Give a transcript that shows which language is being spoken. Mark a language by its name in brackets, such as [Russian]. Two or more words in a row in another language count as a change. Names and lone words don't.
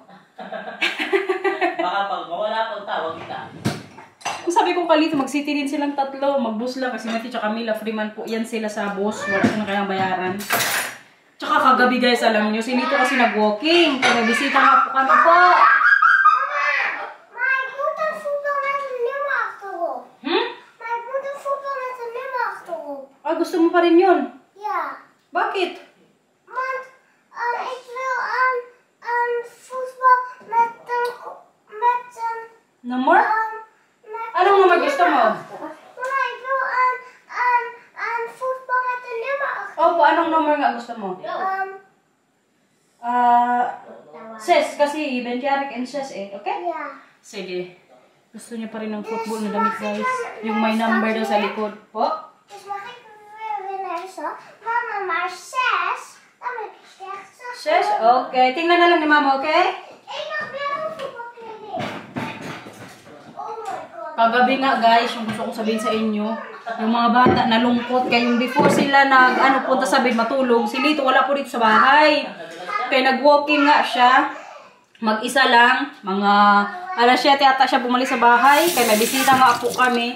[Filipino] Baka pag mawala pa tawag kita. Sabi ko kalito, mag-city din silang tatlo, mag-bus lang kasi Mati tsaka Camila, Freeman po yan sila sa bus, wala siya na kayang bayaran. Tsaka kagabi guys, alam nyo, si Lito kasi nag-walking, kaya bisita nga po kami po. [Dutch] Maar ik moet een voetbal met een nummer achterop. Maar ik moet een voetbal met een nummer achterop. [Filipino] Ah, gusto mo pa rin yun? [Dutch] Ja. [Filipino] Bakit? [Dutch] Want ik wil een voetbal met een [Filipino] Number? Anong number gusto mo? [Dutch] Mama, ik wil een voetbal met een nummer achterop. [Filipino] Opo, anong number nga gusto mo? Ses, kasi Benjarik and Ses okay? [Dutch] Ja. [Filipino] Sige. Gusto niya pa rin ng football na damit guys. Yung may number daw sa likod. Po? [Dutch] Dus mag ik weer winnen zo? Mama, maar 6. Dan heb ik slecht 6. [Filipino] Ses? Okay. Tingnan na lang ni Mama, okay? [Dutch] Ik mag weer een voetbalkleding. [English] Oh my god. [Filipino] Kagabi nga guys, yung gusto kong sabihin sa inyo, yung mga bata nalungkot kaya yung before sila punta sa bed matulog, si Lito wala po dito sa bahay. Kaya nag-walking nga siya, mag-isa lang, mga alas 7 ata siya bumalik sa bahay, kaya may bisita nga po kami.